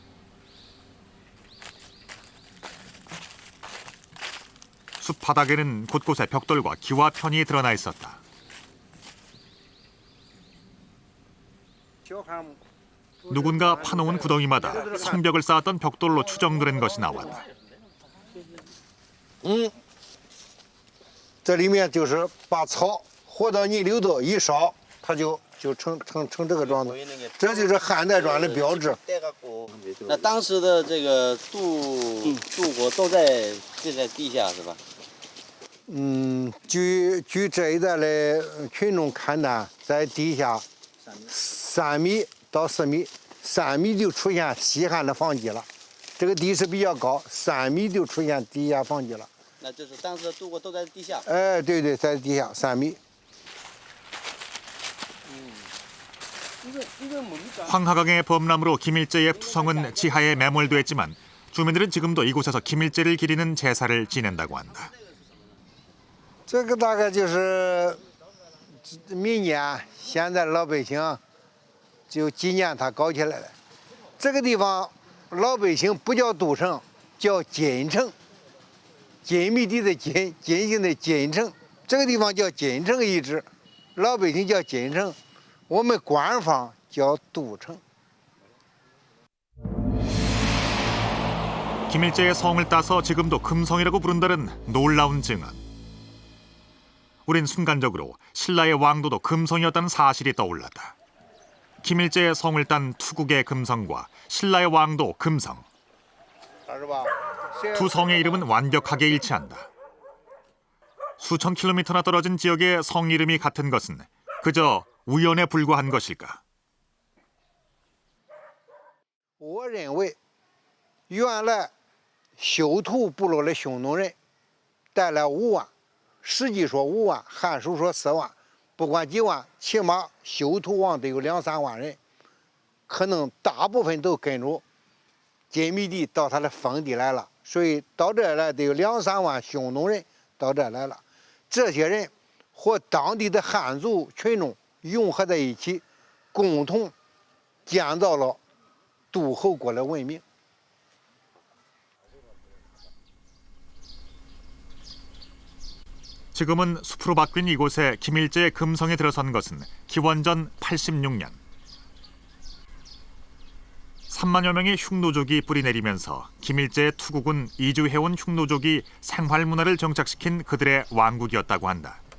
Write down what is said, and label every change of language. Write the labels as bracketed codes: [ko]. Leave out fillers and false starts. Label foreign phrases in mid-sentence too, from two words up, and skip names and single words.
[ko] 숲 바닥에는 곳곳에 벽돌과 기와편이 드러나 있었다. 누군가 파놓은 구덩이마다 성벽을 쌓았던 벽돌로 추정되는 것이 나왔다. [zh] 这里面就是把草和到泥里头一烧，它就成这个状态，这就是汉代庄的标志。那当时的这个渡国都在地下是吧？据这一带的群众勘探，在地下3米到4米，3米就出现西汉的房基了。这个地势比较高，3米就出现地下房基了。那就是当时的渡国都在地下。对对，在地下3米。 [ko] 황하강의 범람으로 김일제의 투성은 지하에 매몰됐지만 주민들은 지금도 이곳에서 김일제를 기리는 제사를 지낸다고 한다. [zh] 这个大概就是民间现在老百姓就纪念他搞起来了。这个地方老百姓不叫都城，叫金城。金密地的金，金星的金城，这个地方叫金城遗址，老百姓叫金城，我们官方叫都城。 [ko] 김일제의 성을 따서 지금도 금성이라고 부른다는 놀라운 증언. 우린 순간적으로 신라의 왕도도 금성이었다는 사실이 떠올랐다. 김일제의 성을 딴 투국의 금성과 신라의 왕도 금성. 두 성의 이름은 완벽하게 일치한다. 수천 킬로미터나 떨어진 지역의 성 이름이 같은 것은 그저 우연에 불과한 것일까? [zh] 我认为，原来修图部落的匈奴人带来5万，实际说5万，《汉书》说4万，不管几万，起码修图王得有2、3万人，可能大部分都跟着金密地到他的封地来了。所以到这儿来得有2、3万匈奴人到这儿来了，这些人和当地的汉族群众融合在一起，共同建造了杜侯国的文明。 [ko] 지금은 숲으로 바뀐 이곳에 김일제의 금성에 들어선 것은 기원전 86년. 3만여 명의 흉노족이 뿌리내리면서 김일제의 투국은 이주해온 흉노족이 생활문화를 정착시킨 그들의 왕국이었다고 한다.